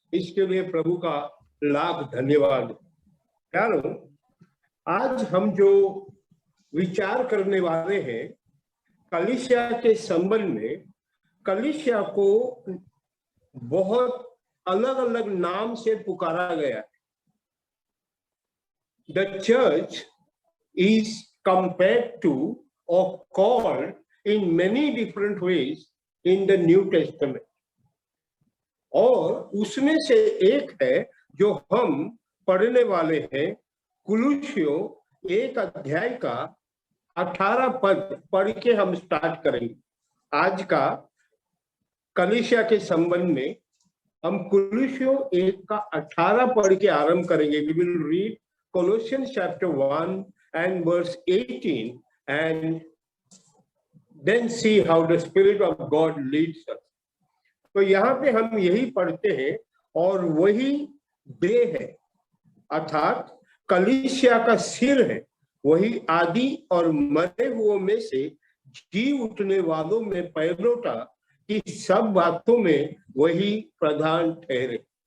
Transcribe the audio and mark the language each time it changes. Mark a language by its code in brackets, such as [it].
[hi] इसके लिए प्रभु का लाख धन्यवाद। प्यारों, आज हम जो विचार करने वाले हैं कलीसिया के संबंध में, कलीसिया को बहुत अलग अलग नाम से पुकारा गया है। [en] The church is compared to or called in many different ways in the New Testament. [hi] और उसमें से एक है जो हम पढ़ने वाले हैं, कुलुस्सियों 1 अध्याय का 18 पद पढ़ के हम स्टार्ट करेंगे। आज का कलीसिया के संबंध में हम कुलुस्सियों 1 का 18 पढ़ के आरंभ करेंगे। [en] We will read Colossians chapter 1 and verse 18 and then see how the Spirit of God leads us. [hi] तो यहाँ पे हम यही पढ़ते हैं और वही देह है, अर्थात कलीसिया का सिर है, वही आदि और मरे हुओं में से जी उठने वालों में पहलोटा की सब बातों में वही प्रधान ठहरे।